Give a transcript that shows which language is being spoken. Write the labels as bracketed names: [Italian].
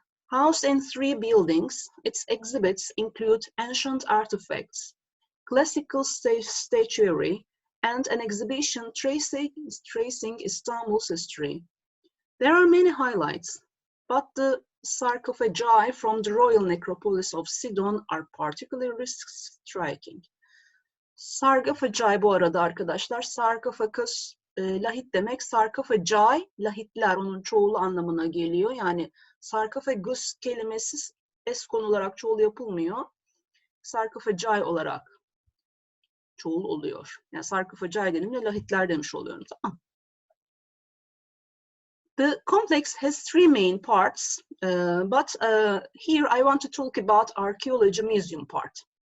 [English] Housed in 3 buildings, its exhibits include ancient artifacts, classical statuary, and an exhibition tracing Istanbul's history. There are many highlights, but the sarcophagi from the royal necropolis of Sidon are particularly striking. [Turkish] Sarcophagi bu arada arkadaşlar, sarkofagus lahit demek, sarcophagi, lahitler onun çoğulu anlamına geliyor. Yani sarkofagus kelimesi eskon olarak çoğul yapılmıyor. Sarcophagi olarak çoğul oluyor. Yani sarkophagi dediğimde lahitler demiş oluyorum, tamam. [English] The complex has 3 main parts, but here I want to talk about archaeology museum part.